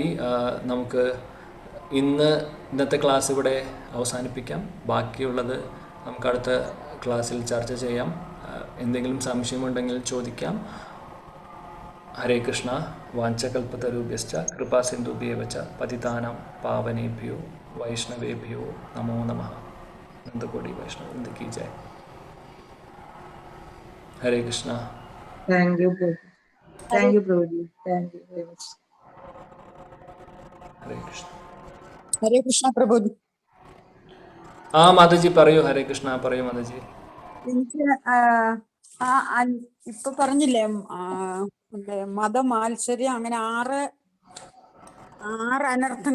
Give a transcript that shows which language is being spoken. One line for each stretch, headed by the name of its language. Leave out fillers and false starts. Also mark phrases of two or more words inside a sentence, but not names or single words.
Malayalam: നമുക്ക് ഇന്നത്തെ ക്ലാസ് ഇവിടെ അവസാനിപ്പിക്കാം. ബാക്കിയുള്ളത് നമുക്ക് അടുത്ത ക്ലാസ്സിൽ ചർച്ച ചെയ്യാം. എന്തെങ്കിലും സംശയമുണ്ടെങ്കിൽ ചോദിക്കാം. ഹരേ കൃഷ്ണ.
Sanskrit: വാഞ്ചകൽപതരുഭ്യശ്ച കൃപാ സിന്ധുഭ്യേവ ച പതിതാനാം പാവനേഭ്യോ വൈഷ്ണവേഭ്യോ നമോ നമഃ.
Hindi: नंदकोटि वैष्णव की जय. हरे कृष्ण.
English: Thank you, Prabhu. Thank you, Prabhuji. Thank you very much.
Malayalam: ഹരേ കൃഷ്ണ. ഹരേ കൃഷ്ണ പ്രഭുജി. ആ മാതാജി പറയൂ. ഹരേ കൃഷ്ണ പറയൂ മാതാജി. എനിക്ക് ഇപ്പൊ പറഞ്ഞില്ലേ മതമാത്സര്യം അങ്ങനെ ആറ് അനർത്ഥങ്ങൾ.